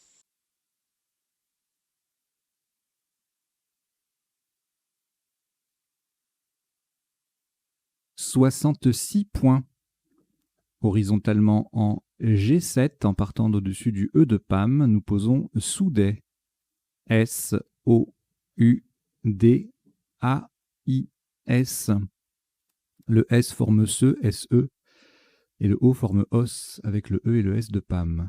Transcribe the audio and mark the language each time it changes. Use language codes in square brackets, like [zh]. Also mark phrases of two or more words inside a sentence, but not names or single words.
[fr] « 66 points. Horizontalement en G7, en partant d'au-dessus du E de Pam, nous posons Soudet. S-O-U-D-A-I-S. Le S forme SE, S-E, et le O forme OS avec le E et le S de Pam.